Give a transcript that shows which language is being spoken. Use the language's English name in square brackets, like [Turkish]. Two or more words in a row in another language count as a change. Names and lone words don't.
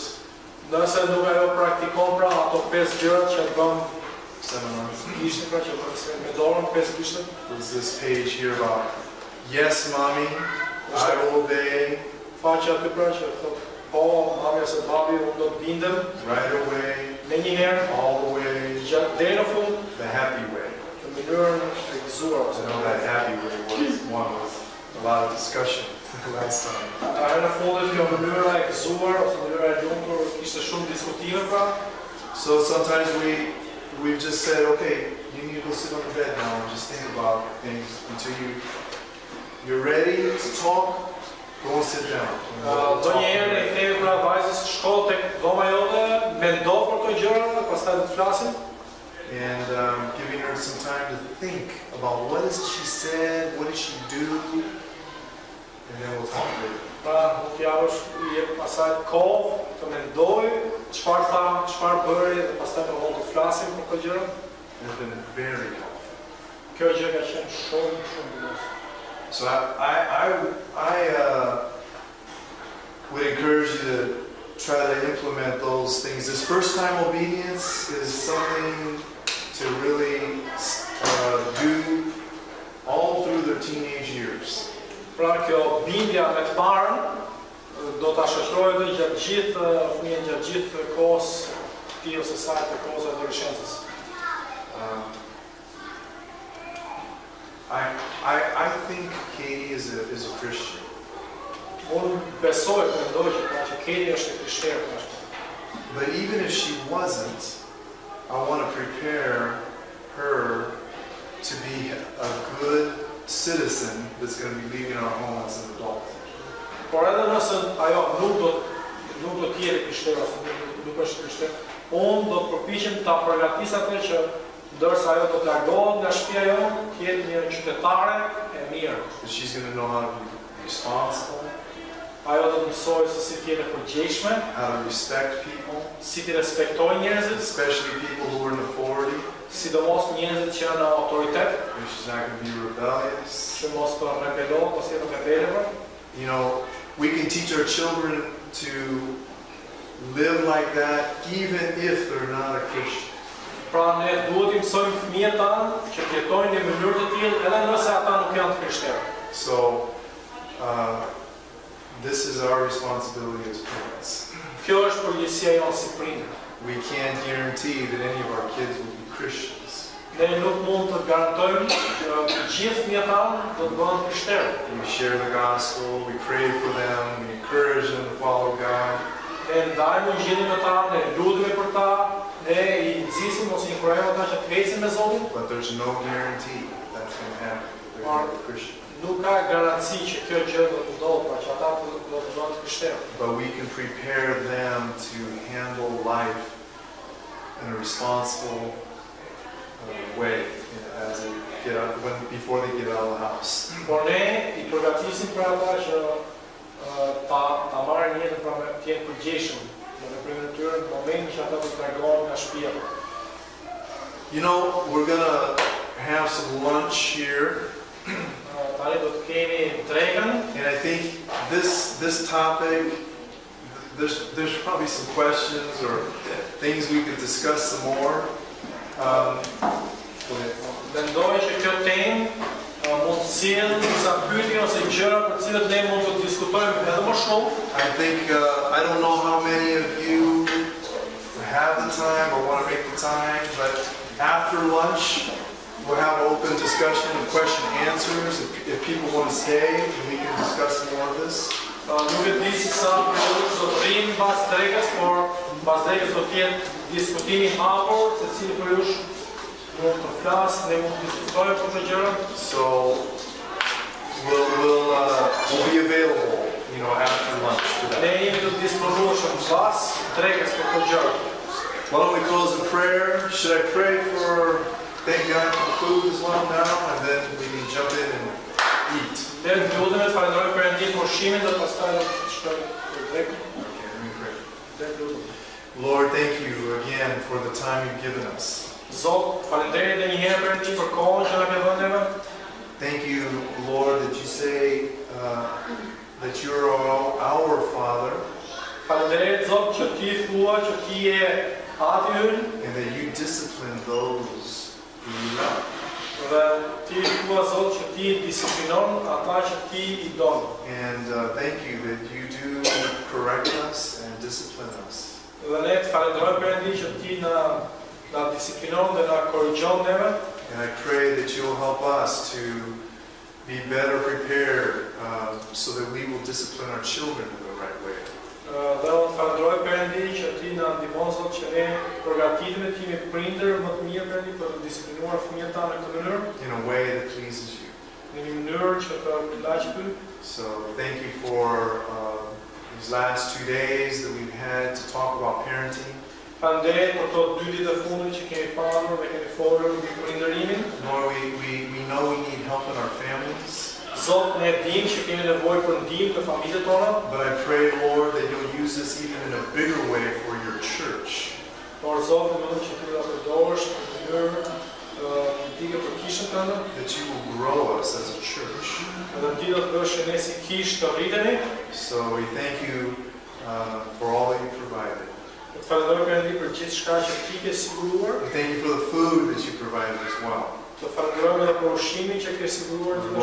[Albanian] Nëse nuk ajo praktikon pra ato 5 gjërat që bën [English] 7 months. [Albanian] Ishte pra që bën me dorën 5 gjëra. [English] There's this page here about yes, mommy, I will obey. [Albanian] Faqja aty pra që thotë po, mami ose babi, unë do të bindem. [English] Right away, [Albanian] Në një herë, [English] all the way, [Albanian] deri në fund, [English] the happy way. [Albanian] në mënyrën e gëzuar [English] I [Albanian] ose [English] know that happy way was one with a lot of discussion last time. [Albanian] herë në fundit kjo mënyra e gëzuar ose mënyra e lumtur kishte shumë diskutime pra. [English] So sometimes we've just said, okay, you need to go sit on the bed now and just think about things until you're ready to talk. Go and sit down. [Albanian] Do një herë e themi pra vajzës shko tek dhoma jote, mendo për këto gjëra, pastaj do të flasim. [English] And giving her some time to think about what is it she said, what did she do, and then we'll talk later. [Albanian] Pra, mund t'ja jep asaj kohë të mendoj çfarë tha, çfarë bëri dhe pastaj do të flasim për këto gjëra. [English] It's been very helpful. [Albanian] Kjo gjë ka qenë shumë mirë. [English] So I would encourage you to try to implement those things. This first time obedience is something to really do all through their teenage years. [Albanian] Pra kjo bindja me të parën do ta shoqërojë edhe gjatë gjithë fëmijën gjatë gjithë kohës tij ose saj të kohës së adoleshencës. [English] I think Katie is a Christian. [Albanian] Unë besoj, mendoj që Katie është e krishterë. [English] But even if she wasn't, I want to prepare her to be a good citizen that's going to be leaving our home as an adult. [Albanian] Por edhe nëse ajo nuk do të jetë krishterë ose nuk është krishterë, unë do të përpiqem ta përgatis atë që ndërsa ajo do të largohet nga shtëpia jonë, të jetë një qytetare e mirë. [English] That she's going to know how to be responsible, [Albanian] Ajo do të mësojë se si të jetë e përgjegjshme, [English] how to respect people, [Albanian] si të respektojë njerëzit, [English] especially people who are in authority. [Albanian] sidomos njerëzit që janë në autoritet, [English] And she's not going to be rebellious. [Albanian] që mos të rebelohet ose jetë rebelëve. [English] You know, we can teach our children to live like that even if they're not a Christian. [Albanian] Pra ne duhet i mësojmë fëmijët tanë që të jetojnë në mënyrë të tillë edhe nëse ata nuk janë të krishterë. [English] So, this is our responsibility as parents. [Albanian] Kjo është përgjegjësia jonë si prindër. [English] We can't guarantee that any of our kids will be Christians. [Albanian] Ne nuk mund të garantojmë që të gjithë fëmijët tanë do të bëhen krishterë. [English] We share the gospel, we pray for them, we encourage them to follow God. [Albanian] Ne ndajmë Ungjillin me ta, ne lutemi për ta, ne I nxisim ose inkurajojmë ata që të ecin me Zotin. [English] But there's no guarantee that's going to happen. not a Christian. [Albanian] Nuk ka garanci që kjo gjë do të ndodhë, pra që ata do të bëhen krishterë. [English] But we can prepare them to handle life in a responsible way as they get out, before they get out of the house. [Albanian] Por ne I përgatisim për ata që ta marrin jetën pra me të jenë përgjegjshëm në veprimet e tyre në momentin që ata do të largohen nga shtëpia. [English] You know, we're gonna have some lunch here. [Albanian] Tani do të kemi drekën. [English] And I think this topic, there's probably some questions or things we could discuss some more. [Albanian] Mendoj që kjo temë mund të sjellë disa pyetje ose gjëra për të cilat ne mund të diskutojmë edhe më shumë. [English] I think I don't know how many of you have the time or want to make the time, but after lunch we'll have open discussion and question and answers. If people want to stay, we can discuss more of this. [Albanian] Nuk e di se sa përgjithësisht do të rrim pas drekës, por pas drekës do të jetë diskutimi I hapur, secili për jush mund të flasë, ne mund të diskutojmë për këto gjëra. [English] So we'll be available, you know, after lunch for that. [Albanian] Ne jemi të disponueshëm pas drekës për këto gjëra. [English] Why don't we close in prayer? Should I pray for, thank God for the food as well now, and then we can jump in and eat? [Albanian] Ne lutem të falenderojmë Perëndin për ushqimin dhe pastaj do të shkojmë për drekën. [English] Okay, let me pray. [Albanian] Ne lutem. [English] Lord, thank you again for the time you've given us. [Albanian] Zot, falenderoj edhe një herë Perëndin për kohën që na ke dhënë neve. [English] Thank you, Lord, that you say that you're our Father, [Albanian] Falenderoj Zot që ti thua që ti je Ati ynë, [English] and that you discipline those who you love. [Albanian] dhe ti thua Zot që ti disiplinon ata që ti I don. [English] And thank you that you do correct us and discipline us. [Albanian] Dhe ne të falenderojmë Perëndin që ti na disiplinon dhe na korrigjon neve. [English] And I pray that you'll help us to be better prepared so that we will discipline our children in the right way. [Albanian] Dhe unë falenderoj Perëndin që ti na ndihmon Zot që ne përgatitemi të jemi prindër më të mirë Perëndin për të disiplinuar fëmijët tanë në këtë mënyrë, [English] In a way that pleases you. [Albanian] në një mënyrë që të kënaqë ty. [English] So thank you for these last 2 days that we've had to talk about parenting. [Albanian] Falenderoj për këto 2 ditë të fundit që kemi pasur dhe kemi folur mbi prindërimin. [English] Lord, we know we need help in our families. [Albanian] Zot, ne dim që kemi nevojë për ndihmë në familjet tona. [English] But I pray, Lord, that you'll use this even in a bigger way for your church. [Albanian] Por Zot, më lutem që ti ta përdorësh në mënyrë ndike për kishën tënde. [English] That you will grow us as a church. [Albanian] Dhe ti do të bësh që ne si kishë të rritemi. [English] So we thank you for all that you provided. [Albanian] Të falenderoj Perëndin për gjithçka që ti ke siguruar. [English] We thank you for the food that you provided as well. [Albanian] Të falenderojmë edhe për ushqimin që ke siguruar ti.